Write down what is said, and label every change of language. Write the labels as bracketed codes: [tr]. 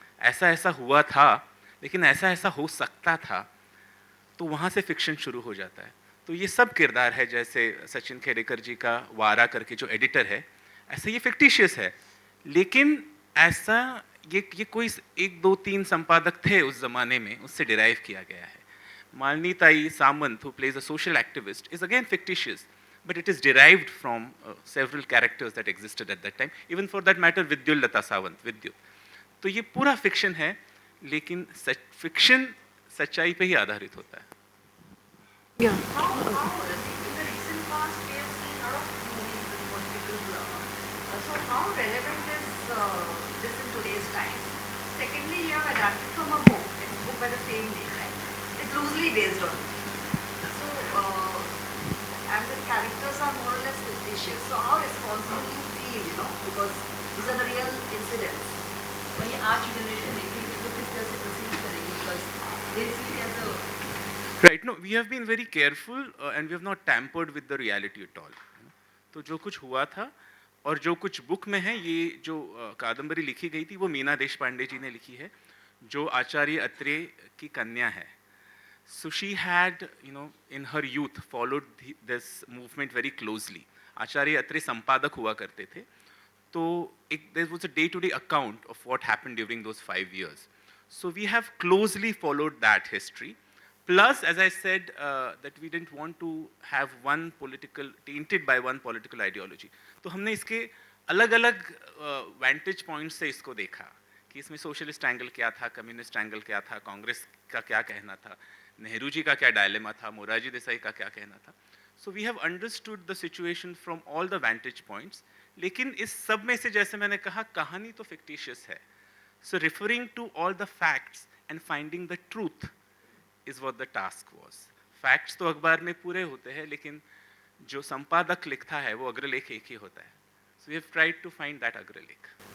[hi] ऐसा ऐसा हुआ था, लेकिन ऐसा ऐसा हो सकता था, तो वहाँ से फिक्शन शुरू हो जाता है। तो ये सब किरदार है, जैसे सचिन खेडेकर जी का वारा करके जो एडिटर है, ऐसा ये फिक्टिशियस है, लेकिन ऐसा ये कोई 1 2 3 संपादक थे उस जमाने में, उससे डिराइव किया गया है। [en] Malini Tai Samant, who plays a social activist, is again fictitious, but it is derived from several characters that existed at that time. Even for that matter, Vidyul Lata Sawant, Vidyut. [hi] तो ये पूरा फिक्शन है, लेकिन फिक्शन सच्चाई पे ही आधारित होता है। [en] Yeah. How in the recent past we have seen a lot of movies with political so how relevant is this in today's time? Secondly, you have adapted from a book. It's a book by the same name, right? It's loosely based on it. So and the characters are more or less fictitious. So how responsible you feel, you know, because these are the real incidents. [hi] वही आज की generation देखेंगे तो किस तरह से perceive करेगी, [en] because they see it as a Right, no, we have been very careful and we have not tampered with the reality at all. [hi] तो जो कुछ हुआ था और जो कुछ बुक में है, ये जो कादम्बरी लिखी गई थी वो मीना देशपांडे जी ने लिखी है, जो आचार्य अत्रे की कन्या है। [en] So she had, you know, in her youth followed this movement very closely. [hi] Acharya Atre संपादक हुआ करते थे, तो एक [en] there was a day-to-day account of what happened during those 5 years. So we have closely followed that history. Plus, as I said, that we didn't want to have one political, tainted by one political ideology. [hi] तो हमने इसके अलग-अलग vantage points से इसको देखा कि इसमें socialist angle क्या था, कम्युनिस्ट एंगल क्या था, कांग्रेस का क्या कहना था, नेहरू जी का क्या डायलेमा था, मोरारजी देसाई का क्या कहना था। [en] So we have understood the situation from all the vantage points. [hi] लेकिन इस सब में से, जैसे मैंने कहा, कहानी तो fictitious है. [en] So referring to all the facts and finding the truth is what the task was. [hi] Facts तो अखबार में पूरे होते हैं, लेकिन जो संपादक लिखता है वो अग्रलेख एक ही होता है. [en] So we have tried to find that अग्रलेख.